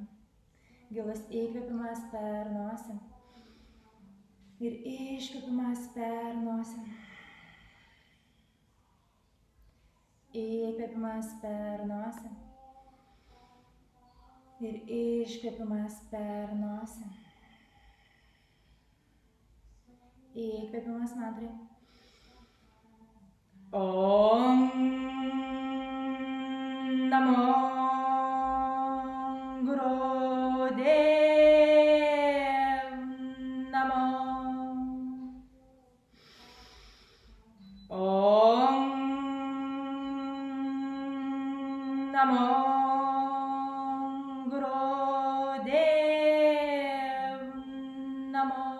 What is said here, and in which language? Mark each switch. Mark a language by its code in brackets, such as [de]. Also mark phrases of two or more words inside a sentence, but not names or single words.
[lt] Gilus įkvėpimas per nosį ir iškvėpimas per nosį. Įkvėpimas per nosį ir iškvėpimas per nosį. Įkvėpimas mantrai. [sa] Om Namo Gurudev Namo. Om Namo Gurudev Namo.